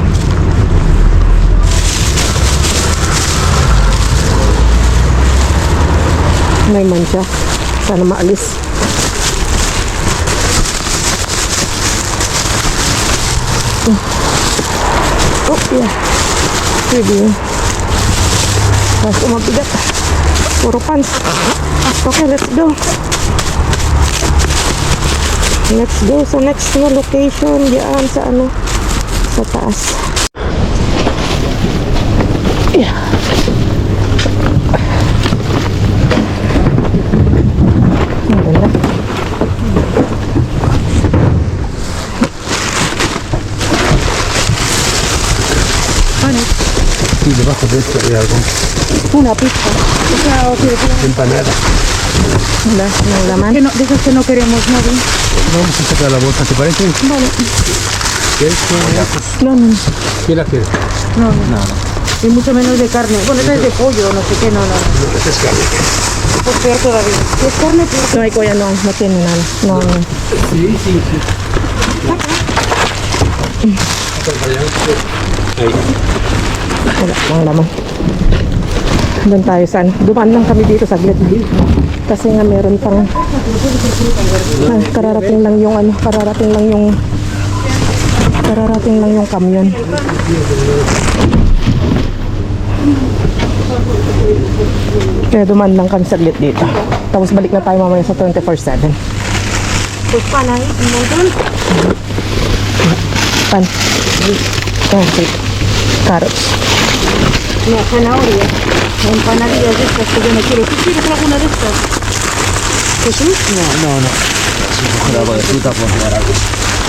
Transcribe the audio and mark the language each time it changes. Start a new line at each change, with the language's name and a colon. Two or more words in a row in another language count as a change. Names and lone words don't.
Filipino: May mancha. Sana maalis.
English: Oh, yeah.
Filipino: Pwede yun. Tapos mabigat. Puro pants.
English: Okay, let's go. Let's go sa next na location.
Filipino: Diyan sa sa taas. Yeah. Maganda.
Spanish: Sí, debajo de esto hay algo. Una pizza. Empanada.
Filipino: Wala, ng laman.
Spanish: De esas que no queremos, ¿no? Vamos a sacar la bolsa, ¿te parece? Vale. Esto, No, no. ¿qué la quieres? No, y mucho menos de carne. Bueno, esta es de pollo, no sé qué, no. Esta es carne. Pues peor todavía. Si es carne, peor. No, kuya, no tiene nada. No. Sí, sí, sí. Ahí.
Filipino: Wala, mga laman. Doon tayo dumaan lang kami dito saglit. Kasi nga meron pang kararating lang yung kamyon. Kaya dumaan lang kami saglit dito. Tapos balik na tayo mamaya sa 24/7.
Spanish: Pues pan ahí, un montón. Pan. Okay.
English: Carrots.
Spanish: No, zanahoria. Empanadillas de estas que yo no quiero. ¿Tú quieres alguna de estas? ¿Jesús? No. Si coger algo de fruta, pues dar algo.